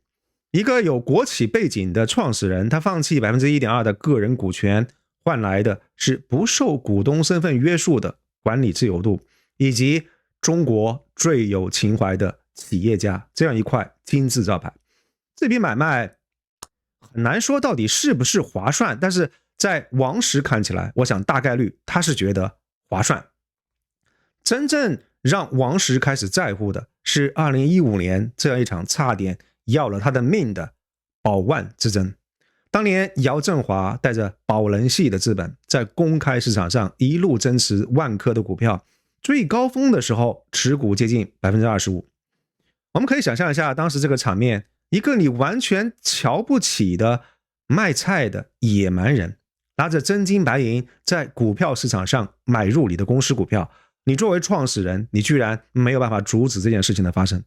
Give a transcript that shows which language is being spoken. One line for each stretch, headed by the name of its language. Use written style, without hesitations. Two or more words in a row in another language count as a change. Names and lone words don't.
Chinese: 一個有國企背景的創始人，他放棄 1.2% 的個人股權，換來的是不受股東身份約束的管理自由度，以及中國最有情懷的企業家這樣一塊金字招牌。這筆買賣很難說到底是不是划算，但是在王石看起來，我想大概率他是覺得划算。真正讓王石開始在乎的是2015年這樣一場差點要了他的命的寶萬之爭。當年姚振華帶着寶能系的資本在公開市場上一路增持萬科的股票，最高峰的時候持股接近 25%。我们可以想象一下當時這個場面，一個你完全瞧不起的賣菜的野蠻人，拿着真金白銀在股票市場上買入你的公司股票，你作為創始人，你居然沒有辦法阻止這件事情的發生。